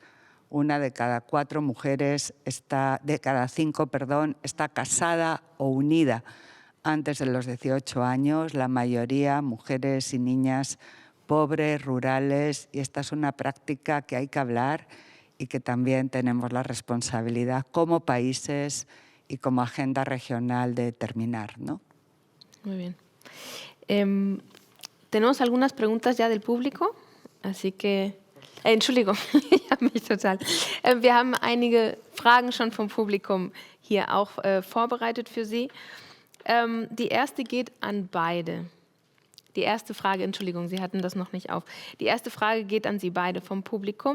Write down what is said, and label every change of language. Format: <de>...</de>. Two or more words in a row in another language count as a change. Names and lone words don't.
<es>Una de cada 4 mujeres, de cada 5, está casada o unida antes de los 18 años, la mayoría mujeres y niñas pobres, rurales, y esta es una práctica que hay que hablar y que también tenemos la responsabilidad como países y como agenda regional de terminar, ¿no? Muy bien. Tenemos algunas preguntas ya del público, así que...</es> <de>Entschuldigung, ich habe mich total... wir haben einige Fragen schon vom Publikum hier auch vorbereitet für Sie. Die erste geht an beide. Die erste Frage, Entschuldigung, Sie hatten das noch nicht auf. Die erste Frage geht an Sie beide vom Publikum.</de>